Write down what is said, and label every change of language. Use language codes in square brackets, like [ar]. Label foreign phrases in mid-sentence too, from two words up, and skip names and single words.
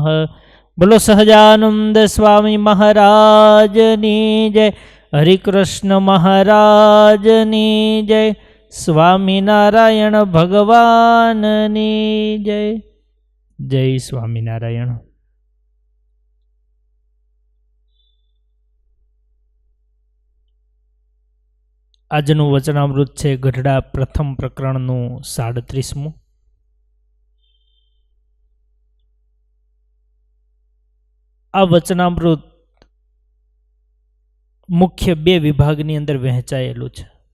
[gu] બોલો સહજાનંદ સ્વામી મહારાજની જય। હરિકૃષ્ણ મહારાજની જય। સ્વામીનારાયણ ભગવાનની જય। જય સ્વામીનારાયણ। આજનું વચનામૃત છે ગઢડા પ્રથમ પ્રકરણનું 37મું। આ વચનામૃત મુખ્ય બે વિભાગની અંદર વહેંચાયેલું છે।